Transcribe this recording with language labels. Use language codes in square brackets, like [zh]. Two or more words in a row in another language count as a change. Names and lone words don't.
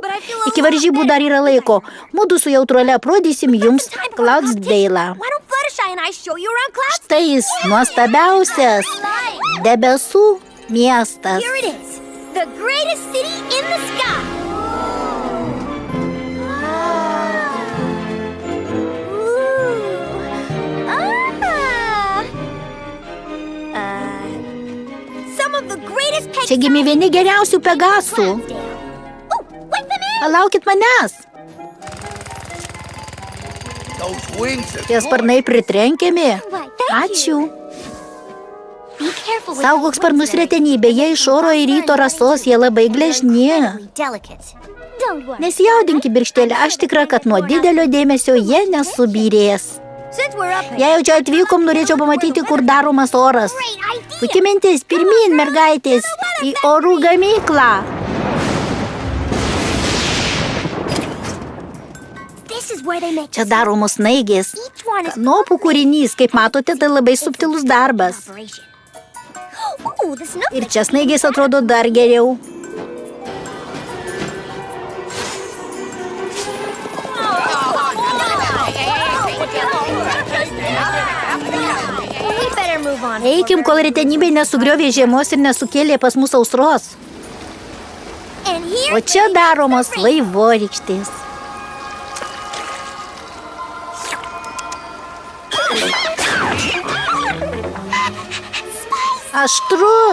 [lt] Iki varžybų dar yra laiko. Mudu su jautruole aprodysim jums Cloudsdale'ą. [en] Why don't Fluttershy and I show you around Clouds? [lt] Štai jis nuostabiausias debesų miestas. [en] Here it is. The greatest city in the sky. Some of the greatest [lt] Čia gimė vieni geriausių pegasų. [en] Oh, wait for me. [lt] Palaukit manęs. Tie sparnai pritrenkiami. Ačiū. [en] Be careful with [lt] Saugok sparnus retenybė, jie iš oro ir ryto rasos, jie labai gležni. [en] delicate. Don't worry. [lt] Nesijaudink kibirkštėlę, aš tikra, kad nuo didelio dėmesio jie nesubyrės. [en] Since we're up here. [lt] Jei jau čia atvykom, norėčiau pamatyti, kur daromas oras. [en] Great idea. [lt] Puikia mintis, pirmyn, mergaitės, į orų gamyklą. [en] This is where they make [lt] Čia daromos snaigės. [en] each one is [lt] Kanopų kūrinys, kaip matote, tai labai subtilus darbas. [en] operation. Oh, the snow. [lt] Ir čia snaigės atrodo dar geriau. [en] We better move [lt] Eikim, kol retenybė nesugriovė žiemos ir nesukėlė pas mus sausros. O čia daromos vaivorykštės. Aštru.